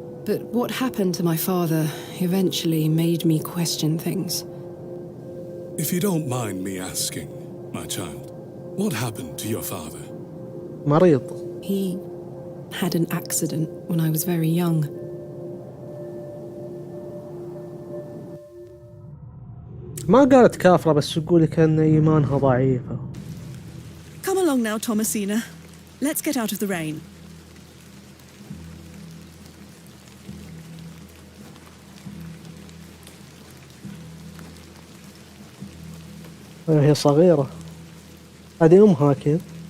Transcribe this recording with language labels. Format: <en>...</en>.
<en>But what happened to my father eventually made me question things. If you don't mind me asking, my child, what happened to your father?</en> <ar>مريض.</ar> <en>He had an accident when I was very young.</en> <ar>ما قالت كافرة بس تقولي كأن إيمانها ضعيفة.</ar> <en>Come along now, Thomasina. Let's get out of the rain.</en> <ar>هي صغيرة. هذه أمها أكيد.</ar>